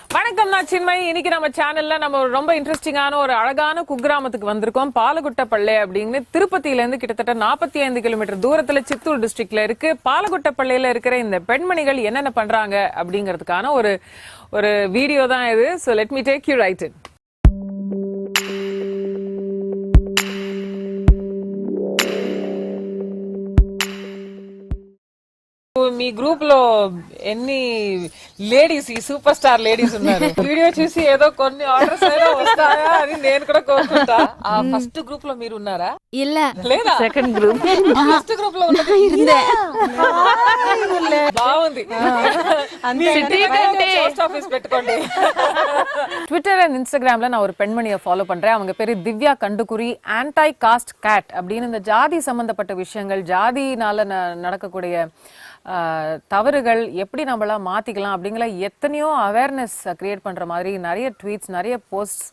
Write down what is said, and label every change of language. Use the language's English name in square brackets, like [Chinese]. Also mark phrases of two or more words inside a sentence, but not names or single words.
[Tamil] வணக்கம், நான் சின்மயி. இன்னைக்கு நம்ம சேனல்ல நம்ம ரொம்ப இன்ட்ரெஸ்டிங்கான ஒரு அழகான குக்கிராமத்துக்கு வந்திருக்கோம். பாலகுட்டப்பள்ளி அப்படின்னு திருப்பதியில இருந்து கிட்டத்தட்ட 45 கிலோமீட்டர் தூரத்துல சித்தூர் டிஸ்ட்ரிக்ட்ல இருக்கு. பாலகுட்டப்பள்ளியில இருக்கிற இந்த பெண்மணிகள் என்னென்ன பண்றாங்க அப்படிங்கிறதுக்கான ஒரு வீடியோ தான் இது. [English] So let me take you right in. [Telugu] మీ గ్రూప్ లో ఎన్ని లేడీస్ ఈ [English] super star ladies [Telugu] ఉన్నారు? వీడియో చూసి ఏదో కొన్ని ఆర్డర్స్ అయినా వస్తాయా అని నేను కూడా కోరుకుంటా. ఆ [English] first group [Telugu] లో మీరు ఉన్నారా? [Tamil] இல்ல, [Telugu] లేదా? [English] second group. first group [Telugu] లో ఉన్నది బాగుంది. [English] post office [Telugu] పెట్టుకోండి. [Tamil] ட்விட்டர் அண்ட் இன்ஸ்டாகிராம்ல நான் ஒரு பெண்மணியை ஃபாலோ பண்றேன். அவங்க பேரு திவ்யா கண்டுகுரி. [English] anti caste cat [Tamil] அப்படின்னு இந்த ஜாதி சம்பந்தப்பட்ட விஷயங்கள், ஜாதினால நடக்கக்கூடிய தவறுகள் எப்படி நம்மளாம் மாத்திக்கலாம் அப்படிங்கிற எத்தனையோ [English] awareness create [Tamil] பண்ற மாதிரி நிறைய ட்வீட்ஸ், நிறைய போஸ்ட்ஸ்.